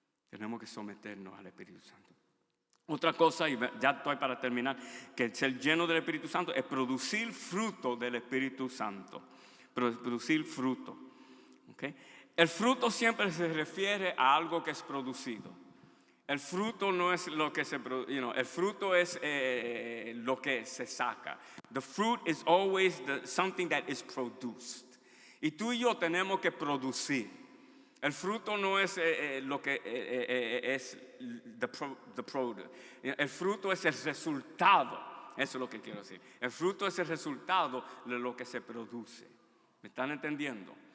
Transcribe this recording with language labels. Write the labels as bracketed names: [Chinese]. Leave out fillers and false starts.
[Spanish] Tenemos que someternos al Espíritu Santo. Otra cosa, y ya estoy para terminar, que ser lleno del Espíritu Santo es producir fruto del Espíritu Santo. Producir fruto. ¿Okay? El fruto siempre se refiere a algo que es producido. El fruto no es lo que se produce, el fruto es lo que se saca. [English] The fruit is always something that is produced. [Spanish] Y tú y yo tenemos que producir. El fruto no es lo que es [English] the product. [Spanish] El fruto es el resultado. Eso es lo que quiero decir. El fruto es el resultado de lo que se produce. ¿Me están entendiendo?